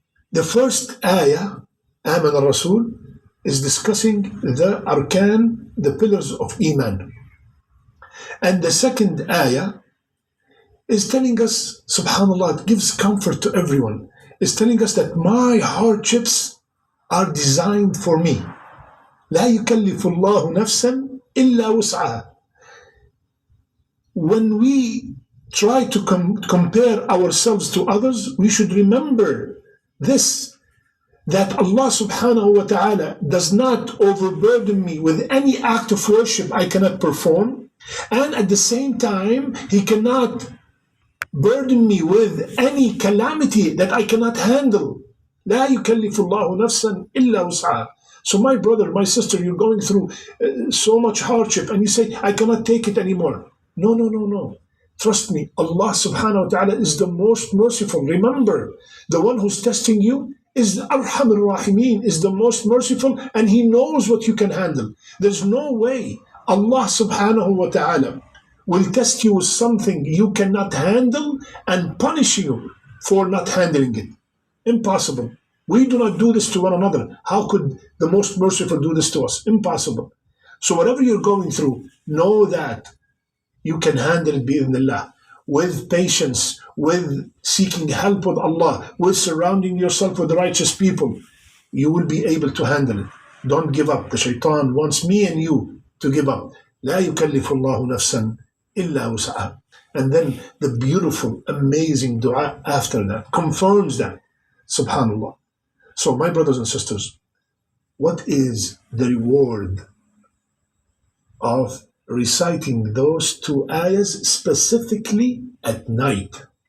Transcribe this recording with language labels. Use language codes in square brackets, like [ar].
[en] The first ayah, Aman al-Rasul, is discussing the arkan, the pillars of Iman. And the second ayah is telling us, subhanAllah, it gives comfort to everyone, is telling us that my hardships are designed for me. [ar] لا يكلف الله نفسا إلا وسعها. [en] When we try to compare ourselves to others, we should remember this, that Allah subhanahu wa ta'ala does not overburden me with any act of worship I cannot perform, and at the same time He cannot burden me with any calamity that I cannot handle. [ar] لا يكلف الله نفسا إلا وسعها. [en] So my brother, my sister, you're going through so much hardship and you say, I cannot take it anymore. No. Trust me, Allah subhanahu wa ta'ala is the most merciful. Remember, the one who's testing you is Arham al-Rahimin, is the most merciful, and He knows what you can handle. There's no way Allah subhanahu wa ta'ala will test you with something you cannot handle and punish you for not handling it. Impossible. We do not do this to one another. How could the most merciful do this to us? Impossible. So whatever you're going through, know that you can handle it bi'idhnillah, with patience, with seeking help with Allah, with surrounding yourself with righteous people. You will be able to handle it. Don't give up. The shaitan wants me and you to give up. [ar] لا يكلف الله نفسا إلا وسعها. [en] And then the beautiful, amazing dua after that confirms that. Subhanallah. So my brothers and sisters, what is the reward of reciting those two ayahs specifically at night?